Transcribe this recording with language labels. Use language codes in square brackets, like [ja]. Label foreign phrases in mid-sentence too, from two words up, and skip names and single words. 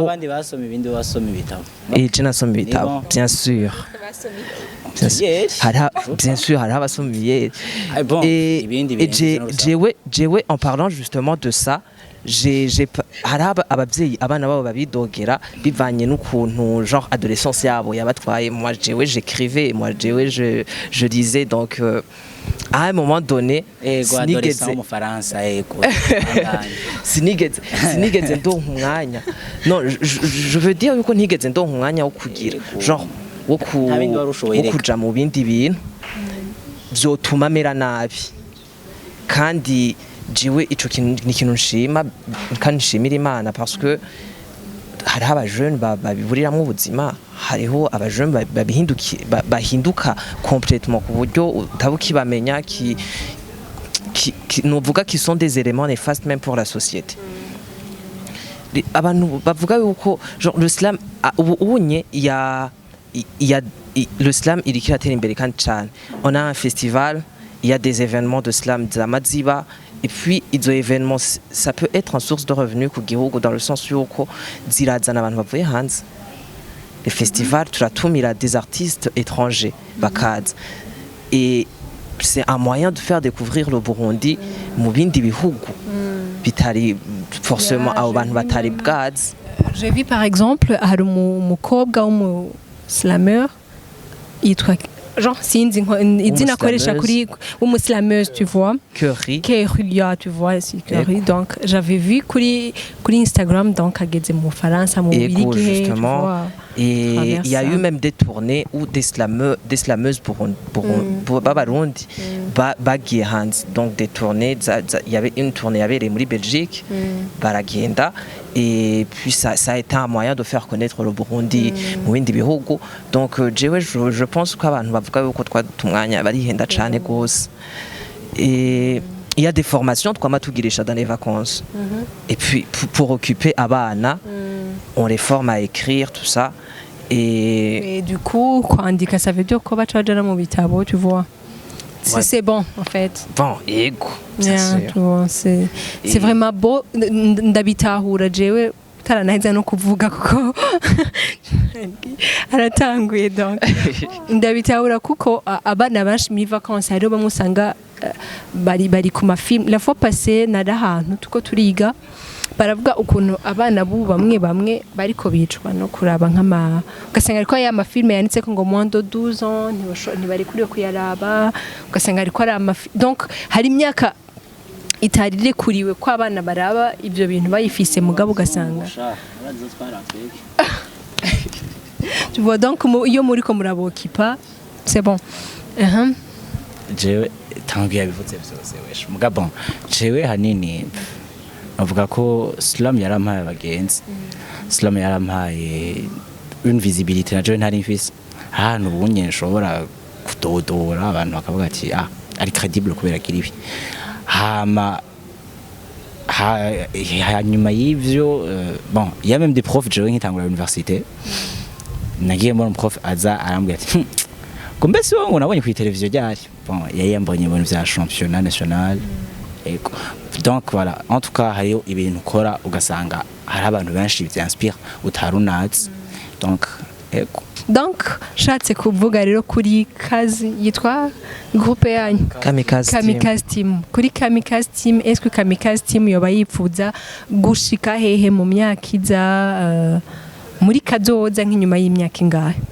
[rn] abandi basoma ibindi basoma ibitabo je nasoma ibitabo [fr] bien sûr bien sûr [rn] hari abasoma ibindi jewe [fr] en parlant justement de ça [rn] hari abavyeyi abana babo babidogera bivanye n'ukuntu genre adolescence yabo yabatwaye. [fr] Moi jewe j'écrivais, moi jewe je lisais, donc à un moment donné [rn] sinigeze ndonka umwanya. [fr] Non, je veux dire [rn] yuko ntigeze ndonka umwanya wo kugira genre wo kuja mu bindi bintu vyotuma mera nabi. Kandi jiwe ico kintu ni ikintu nshima kandi nshimira Imana, [fr] parce que [rn] hariho abajeune babiburiramwo ubuzima, hariho abajeune bahinduka complètement ku buryo utabukibamenya, novuga [fr] qui sont des éléments néfastes même pour la société. [rn] Abantu bavuga yuko [fr] genre le slam [rn] ubunye [fr] le slam [rn] iriko iratera imbere kandi cyane. [fr] On a un festival, il y a des événements de slam zamaziba, et puis izo événements ça peut être en source de revenus [rn] ku gihugu, [fr] dans le sens [rn] yuko zirazana abantu bavuye hanze. [fr] Les festivals turatumira des artistes étrangers bakaza, et c'est un moyen de faire découvrir le Burundi [rn] mu bindi bihugu bitari forcément abo bantu batari bwazi. [fr] J'ai vu par exemple [rn] hari umukobwa w'umuslameur yitwa genre sinzi izina akoresha kuri w'umuslameuse, [fr] tu vois, Kerulia, tu vois, c'est Kerulia. Donc j'avais vu [rn] kuri Instagram, donc ageze mu Faransa mu Birigi, [fr] tu vois. Et il y a eu même des tournées où des slameuses [rn] Babarundi bagiye hanze, [fr] donc des tournées. Il y avait une tournée yabereye muri Belgique, baragenda, et puis ça a été un moyen de faire connaître le Burundi [rn] mu bindi bihugu. [fr] Donc je pense [rn] ko abantu bavuga yuko twatumwanya barihenda cyane gose. [fr] Et il y a des formations [rn] twama tugirisha [fr] dans les vacances, et puis pour occuper abana on les forme à écrire, tout ça. Et du coup [rn] kwandika [fr] ça veut dire [rn] ko baca bajana mu bitabo, [fr] tu vois. C'est bon en fait. [rn] Bon, ego. [fr] C'est vraiment beau. [rn] Ndabitahura jewe taranaheza no kuvuga kuko aratanguye, donc ndabitahura kuko abana benshi muri vacances hariho bamwe usanga bari ku mafilm. La fois passée nari ahantu tuko turiga, baravuga ukuntu abana bu bamwe bariko bicwa no kuraba nk'ama, ugasanga ariko ya mafilme yanditse ko ngo [fr] moins de 12 ans [rn] ntibari kuri kuyaraba, ugasanga ariko ari donc hari imyaka itarire kuriwe ko abana baraba ibyo bintu bayifise mugabo ugasanga [fr] tu vois. [rn] Donc iyo muri ko murabokipa [fr] c'est bon. [rn] Jewe tangiye bivuze byose wesh mugabo jewe hanini avuga ko slam yarampaye abagenzi, slam yarampaye [fr] une visibilité [rn] na jewe ntari mfise ahantu ubunye nshobora kudodora abantu bakavuga ati ari credible kubera kiribi. Hanyuma y'ivyo [fr] bon, il y a même des profs [rn] jewe nkitangura université, nagiye muri prof aza arambwira ati kumbe si wowe nabonye ku televiziyo ryari. Bon, yayambonye ibintu vya [fr] championnat national. Donc voilà, en tout cas [rn] hariyo ibintu ukora ugasanga hari abantu benshi byanspire utarunazi. Donc shatse kuvuga rero kuri kazi yitwa groupe yanyu Kamikaze Team. Kuri Kamikaze Team, [fr] est-ce que [rn] Kamikaze Team yoba yipfuza gushika hehe mu myaka iza, muri kazoza nk'inyuma y'imyaka ingahe?